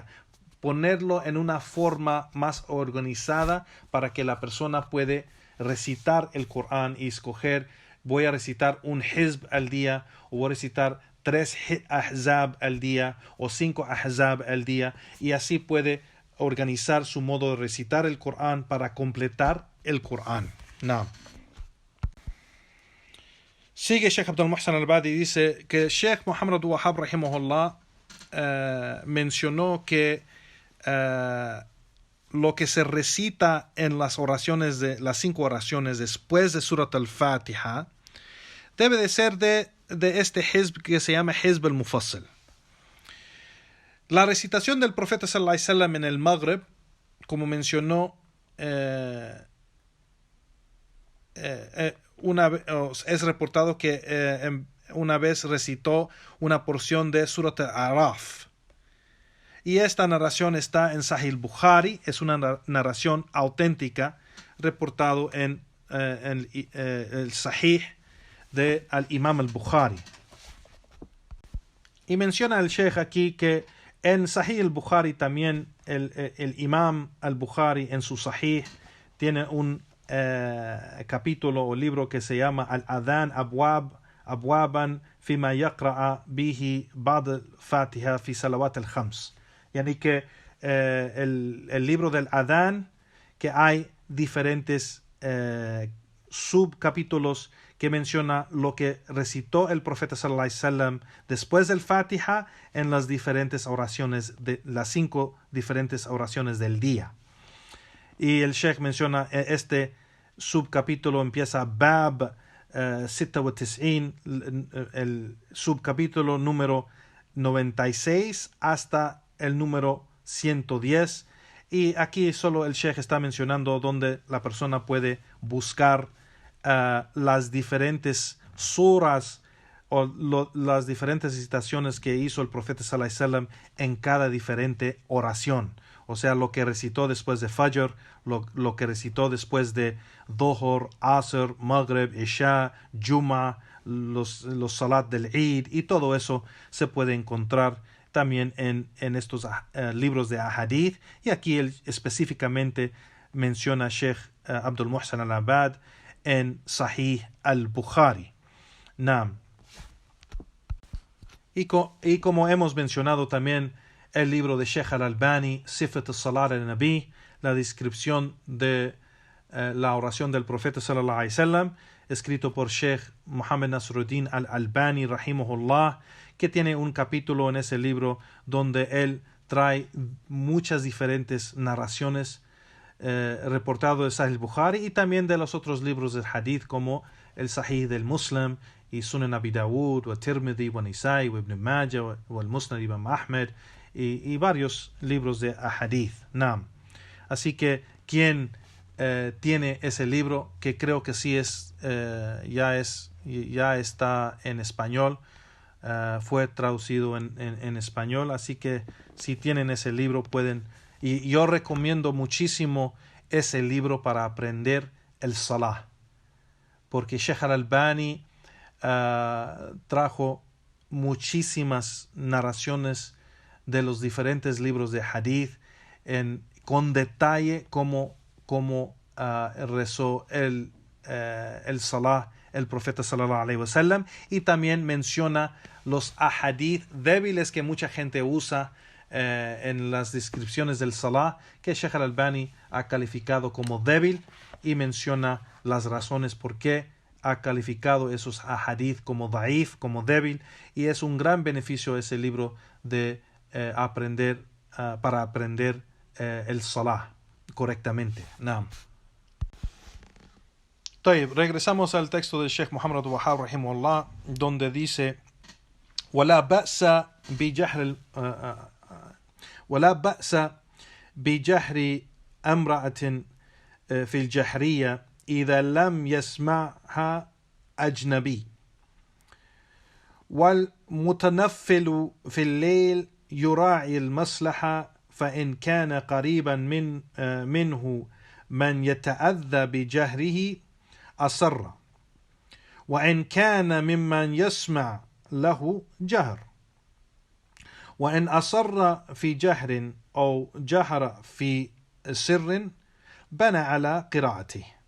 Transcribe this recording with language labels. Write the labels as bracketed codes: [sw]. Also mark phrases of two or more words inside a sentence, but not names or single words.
[es] Ponerlo en una forma más organizada para que la persona pueda recitar el Corán y escoger: voy a recitar un hizb al día, o voy a recitar 3 ahzab al día o 5 ahzab al día, y así puede organizar su modo de recitar el Corán para completar el Corán. No. Sigue Sheikh Abdul Muhsin al-Badi, dice que Sheikh Muhammad al-Wahhab rahimahullah mencionó que lo que se recita en las oraciones las 5 oraciones después de Surat al-Fatiha debe de ser de este hizb que se llama Hizb al-Mufassal. La recitación del profeta [ar] صلى الله عليه وسلم [es] en el Maghrib, como mencionó, es reportado que una vez recitó una porción de Surat al-Araf. Y esta narración está en Sahih al-Bukhari, es una narración auténtica, reportado en el Sahih de al-Imam al-Bukhari. Y menciona el Sheikh aquí que en Sahih al-Bukhari también el Imam al-Bukhari en su Sahih tiene un capítulo o libro que se llama Al-Adhan Abwaban Fima Yaqra'a Bihi Ba'd al-Fatiha Fi Salawat al-Khams. Yani que el libro del Adhan, que hay diferentes subcapítulos que menciona lo que recitó el profeta [ar] صلى الله عليه وسلم [es] después del Fatiha en las diferentes oraciones, de las 5 diferentes oraciones del día. Y el Sheikh menciona este subcapítulo empieza Bab 96, el subcapítulo número 96 hasta el número 110. Y aquí solo el Sheikh está mencionando donde la persona puede buscar las diferentes suras o las diferentes citaciones que hizo el profeta [ar] صلى الله عليه وسلم [es] en cada diferente oración. O sea, lo que recitó después de Fajr, lo que recitó después de Dhuhr, Asr, Maghrib, Isha, Juma, los salat del Eid, y todo eso se puede encontrar también en estos libros de ahadith. Y aquí él específicamente menciona Sheikh Abdul Muhsin al-Abad en Sahih al-Bukhari. Naam. Y como hemos mencionado también el libro de Sheikh al-Albani, Sifat al-Salat al-Nabi, la descripción de la oración del profeta [ar] صلى الله عليه وسلم, [es] escrito por Sheikh Muhammad Nasruddin al-Albani rahimahullah, que tiene un capítulo en ese libro donde él trae muchas diferentes narraciones reportado de Sahih al-Bukhari y también de los otros libros del hadith como el Sahih del Muslim y Sunan Abi Dawud, wa Tirmidhi, wa Nisai, wa Ibn Majah, wa al-Musnad Imam Ahmed y varios libros de hadith. Naam. Así que quien tiene ese libro, que creo que sí ya está en español, fue traducido en español, así que si tienen ese libro pueden, y yo recomiendo muchísimo ese libro para aprender el salah, porque Sheikh al-Albani trajo muchísimas narraciones de los diferentes libros de hadith con detalle cómo rezó el salah el profeta [ar] صلى الله عليه وسلم, [es] y también menciona los ahadith débiles que mucha gente usa en las descripciones del salah, que Sheikh al-Albani ha calificado como débil, y menciona las razones por qué ha calificado esos ahadith como daif, como débil, y es un gran beneficio ese libro de para aprender el salah correctamente. Naam. Regresamos al texto de Sheikh Muhammad al-Wahhab rahimahullah, donde dice: [ar] ولا بأس بجهر امرأة في الجهرية إذا لم يسمعها أجنبي، والمتنفل في الليل يراعي المصلحة، فإن كان قريبا منه من يتأذى بجهره أصر، وإن كان ممن يسمع له جهر، وإن أصر في جهر أو جهر في سر بنى على قراءته.